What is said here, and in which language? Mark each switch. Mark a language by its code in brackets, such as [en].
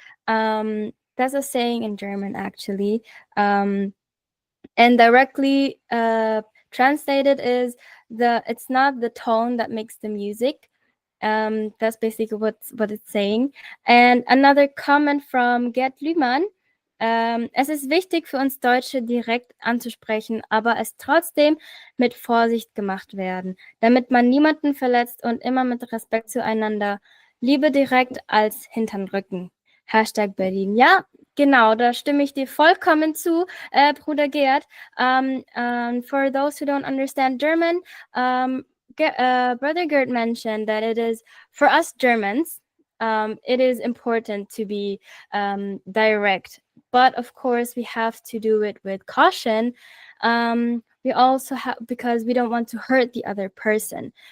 [en] That's a saying in German, actually. And directly translated is it's not the tone that makes the music. That's basically what it's saying. And another comment from Gerd Lühmann. [de] Es ist wichtig für uns Deutsche direkt anzusprechen, aber es trotzdem mit Vorsicht gemacht werden, damit man niemanden verletzt und immer mit Respekt zueinander. Liebe direkt als hintern Rücken. Hashtag Berlin. Ja, genau, da stimme ich dir vollkommen zu, Bruder Gerd. [en] For those who don't understand German, Brother Gerd mentioned that it is, for us Germans, it is important to be direct. But of course, we have to do it with caution. We also have, because we don't want to hurt the other person.